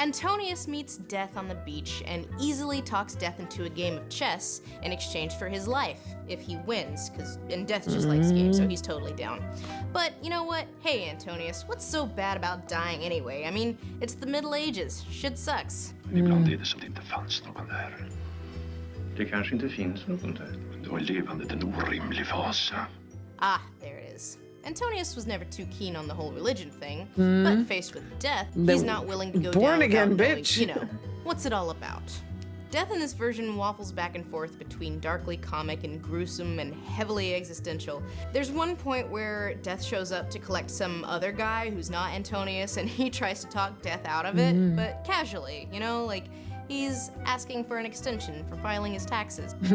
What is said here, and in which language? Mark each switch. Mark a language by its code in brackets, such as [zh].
[en] Antonius meets Death on the beach and easily talks Death into a game of chess in exchange for his life, if he wins, and Death just likes games, so he's totally down. But you know what? Hey, Antonius, what's so bad about dying anyway? I mean, it's the Middle Ages. Shit sucks. [sv] Ibland är det som det inte fanns någon där. Det kanske inte finns någon där. Då är levandet en orimlig fasa. [en] Ah, there it is. Antonius was never too keen on the whole religion thing, but faced with Death, he's not willing to go Born down again, without knowing, bitch. you know, what's it all about? Death in this version waffles back and forth between darkly comic and gruesome and heavily existential. There's one point where Death shows up to collect some other guy who's not Antonius, and he tries to talk Death out of it, but casually, you know, like he's asking for an extension for filing his taxes.